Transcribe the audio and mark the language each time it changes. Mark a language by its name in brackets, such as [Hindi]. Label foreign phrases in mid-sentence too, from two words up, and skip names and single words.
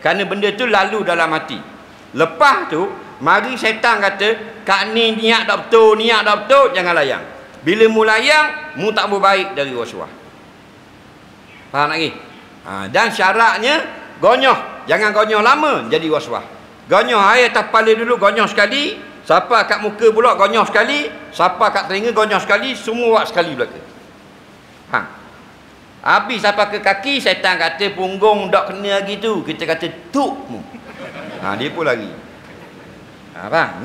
[Malay] Kerana benda tu lalu dalam hati. Lepas tu, mari syaitan kata, kak ni niat tak betul, jangan layang. Bila mu layang, mu tak berbaik dari was-was. Faham lagi? Dan syaratnya gonyoh. Jangan gonyoh lama jadi was-was. Gonyoh air atas kepala dulu, gonyoh sekali. Siapa kat muka pula gonyoh sekali. Siapa kat telinga gonyoh sekali. Semua buat sekali belaka. Faham? Habis sampai ke kaki, syaitan kata punggung tak kena lagi tu. Kita kata tuk mu. Dia pun lagi. Faham?